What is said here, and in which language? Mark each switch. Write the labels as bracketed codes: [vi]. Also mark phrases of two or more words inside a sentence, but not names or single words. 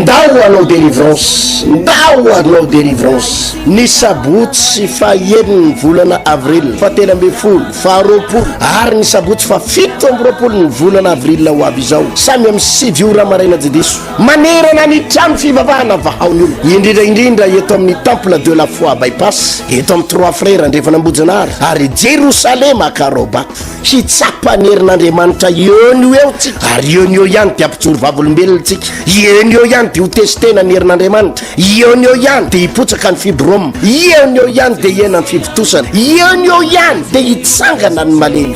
[mg] Ndao anao délivrance, ndao anao délivrance. Ny sabotsy fahaeniny volana avril, fahatelo amby folo, faharoapolo ary ny sabotsy fafito amby roapolo ny volana avril ho avy izao, samy amin'ny 7 ora maraina jidiso, manerana ny trano fivavahana vahaony olo, indrindraindrindra eto amin'ny temple de la foi bypass, eto amin'ny 3 frères ndrefa nambojanary ary Jérusalem Karobato, hitsapa ny herin'Andriamanitra eo eo tsika, ary eo ihany dia ampijoro vavolombelona tsika, eo ihany dia ho testena ny herin'Andriamanitra, eo ihany dia hipotsaka ny fibrome, eo ihany dia hiena ny fivitosana, eo ihany dia hitsangana ny malemy.